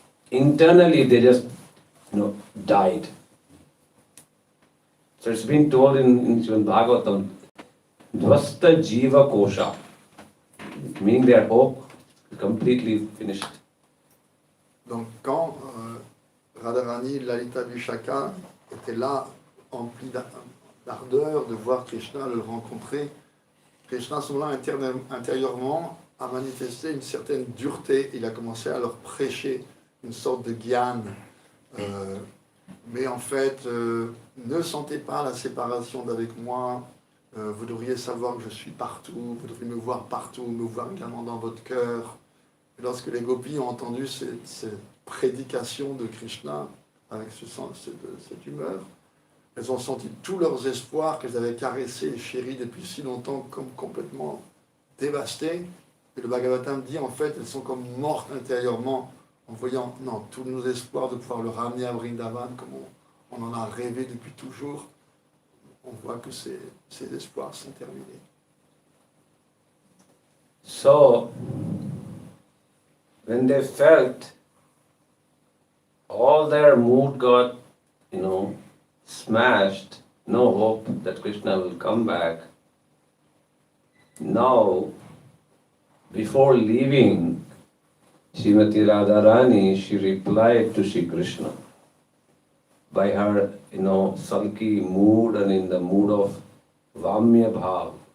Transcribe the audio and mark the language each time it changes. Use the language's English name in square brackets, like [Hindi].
[English] internally they just, died. So it's been told in Srimad Bhagavatam, Dvasta Jiva Kosha, meaning their hope completely finished. [French] Donc quand Radharani, Lalita Vishaka étaient là, emplis d'ardeur de voir Krishna, de le rencontrer, Krishna, à ce moment-là, intérieurement, a manifesté une certaine dureté. Il a commencé à leur prêcher une sorte de gyan. Mais en fait, ne sentez pas la séparation d'avec moi. Vous devriez savoir que je suis partout. Vous devriez me voir partout, me voir également dans votre cœur. Et lorsque les gopis ont entendu cette prédication de Krishna, avec cette humeur, elles ont senti tous leurs espoirs qu'elles avaient caressés et chéris depuis si longtemps comme complètement dévastés. Et le Bhagavatam dit, en fait, elles sont comme mortes intérieurement en voyant tous nos espoirs de pouvoir le ramener à Vrindavan, comme on en a rêvé depuis toujours. On voit que ces espoirs sont terminés. [English] So, when they felt all their mood got, smashed, no hope that Krishna will come back, now, before leaving Srimati Radharani, she replied to Shri Krishna by her, sulky mood and in the mood of Vamya Bhav.